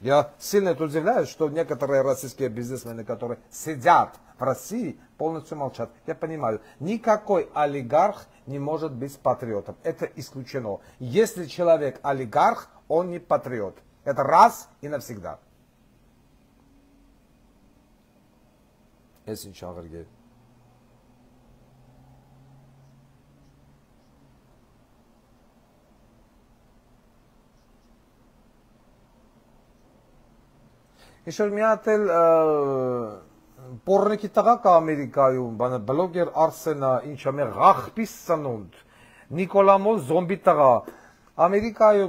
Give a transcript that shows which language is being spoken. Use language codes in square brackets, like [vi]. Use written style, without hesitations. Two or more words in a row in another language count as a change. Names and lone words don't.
[ru] Я сильно удивляюсь, что некоторые российские бизнесмены, которые сидят в России, полностью молчат. Я понимаю, никакой олигарх не может быть патриотом. Это исключено. Если человек олигарх, он не патриот. Это раз и навсегда. [hy] Ես ինչ աղրգեր։ Իշոր մի հատ էլ պոռնիկի տղա կա Ամերիկայում, բանը բլոգեր Արսենա, ինչա մեր ղախպիս ծնունդ, Նիկոլամոլ զոմբի տղա, Ամերիկայում